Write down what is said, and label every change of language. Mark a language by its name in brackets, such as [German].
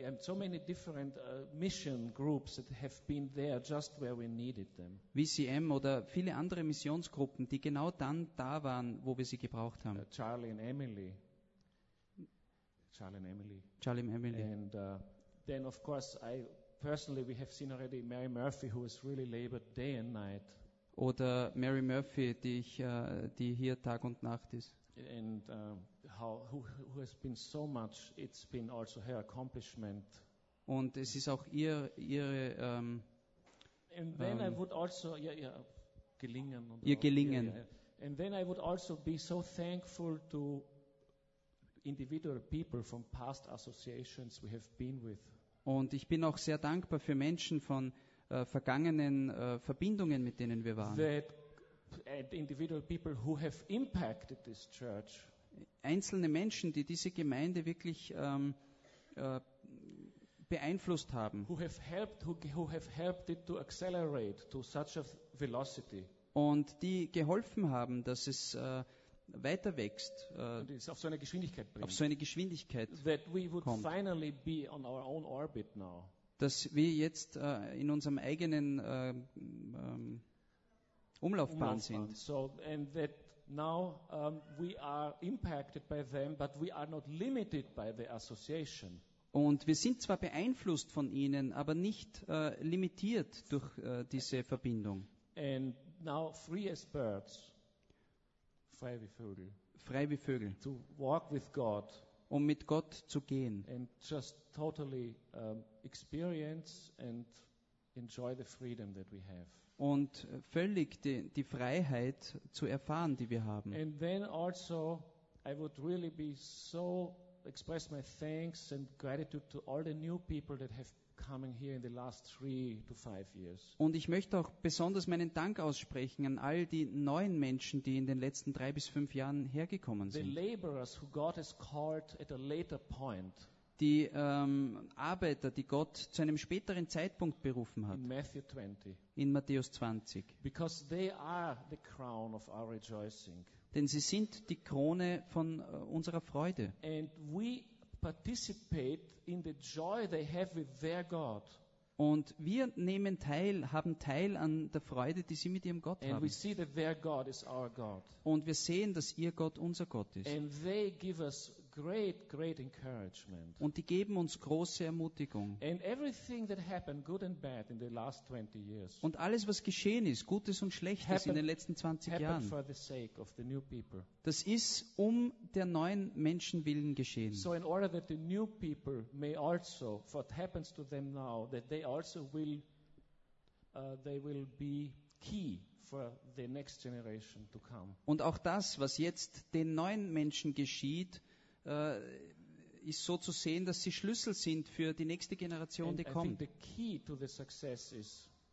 [English] And so many different mission groups that have been there just where we needed them. [German] VCM oder viele andere Missionsgruppen, die genau dann da waren, wo wir sie gebraucht haben. [English] Charlie and Emily. And then, of course, I personally, we have seen already Mary Murphy, who has really labored day and night. [German] Oder Mary Murphy, die hier Tag und Nacht ist. [English] And who has been so much. It's been also her accomplishment. [German] Und es ist auch ihre. [English] And then I would also [German] gelingen. Ihr Gelingen. [English] And then I would also be so thankful to individual people from past associations we have been with. [German] Und ich bin auch sehr dankbar für Menschen von vergangenen Verbindungen, mit denen wir waren. [English] And individual people who have impacted this church. [German] Einzelne Menschen, die diese Gemeinde wirklich beeinflusst haben. [English] Who have helped it to accelerate to such a velocity. [German] Und die geholfen haben, dass es weiter wächst, auf so eine Geschwindigkeit bringt, auf so eine Geschwindigkeit [English] that we would [German] kommt, [English] finally be on our own orbit now. [German] Dass wir jetzt in unserem eigenen Umlaufbahn sind. [English] So, and that now we are impacted by them, but we are not limited by the association. [German] Und wir sind zwar beeinflusst von ihnen, aber nicht limitiert durch diese Verbindung. [English] And now free as birds. [German] Frei wie Vögel. Frei wie Vögel. [English] To walk with God. [German] Um mit Gott zu gehen. [English] And just totally experience and enjoy the freedom that we have. [German] Und völlig die Freiheit zu erfahren, die wir haben. [English] And then also I would really be so express my thanks and gratitude to all the new people that have coming here in the last 3 to 5 years. [German] Und ich möchte auch besonders meinen Dank aussprechen an all die neuen Menschen, die in den letzten 3 bis 5 Jahren hergekommen sind. [English] The laborers who God has called at a later point. [German] Die Arbeiter, die Gott zu einem späteren Zeitpunkt berufen hat. [English] In Matthew 20. [German] In Matthäus 20. [English] Because they are the crown of our rejoicing. [German] Denn sie sind die Krone von unserer Freude. [English] And we participate in the joy they have with their God. [German] Und wir nehmen teil, haben Teil an der Freude, die sie mit ihrem Gott [English] and We see that their God is our God. [German] Und wir sehen, dass ihr Gott unser Gott ist. [English] And they give us great, great encouragement. [German] Und die geben uns große Ermutigung. [English] And everything that happened, good and bad, in the last 20 years. [German] Und alles, was geschehen ist, Gutes und Schlechtes, [English] happened, [German] in den letzten 20 Jahren. [English] For the sake of the new people. [German] Das ist um der neuen Menschen willen geschehen. [English] So in order that the new people may also, what happens to them now, that they also will, they will be key for the next generation to come. [German] Und auch das, was jetzt den neuen Menschen geschieht, ist so zu sehen, dass sie Schlüssel sind für die nächste Generation, [English] and [German] die kommt. [English] I think the key to the success is